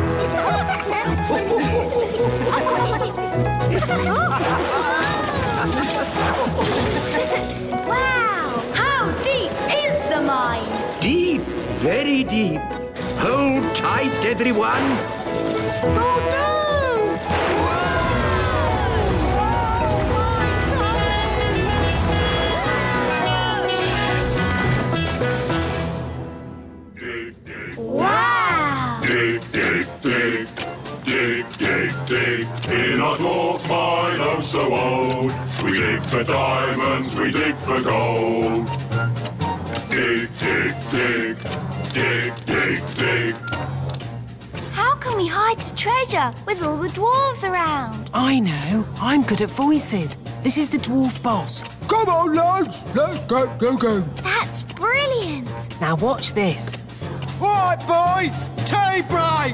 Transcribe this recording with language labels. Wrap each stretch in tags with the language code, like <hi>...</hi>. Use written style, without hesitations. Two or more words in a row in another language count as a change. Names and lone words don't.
<en>Wow! How deep is the mine? Deep, very deep. Hold tight, everyone. Oh, no! Wow! Dig, dig, dig. Dig, dig, dig. In our dwarf mine, oh so old. We dig for diamonds, we dig for gold. Dig, dig, dig. Dig, dig, dig. How can we hide the treasure with all the dwarves around? I know. I'm good at voices. This is the dwarf boss. Come on, lads. Let's go. That's brilliant! Now watch this. All right, boys. Tea break.</en>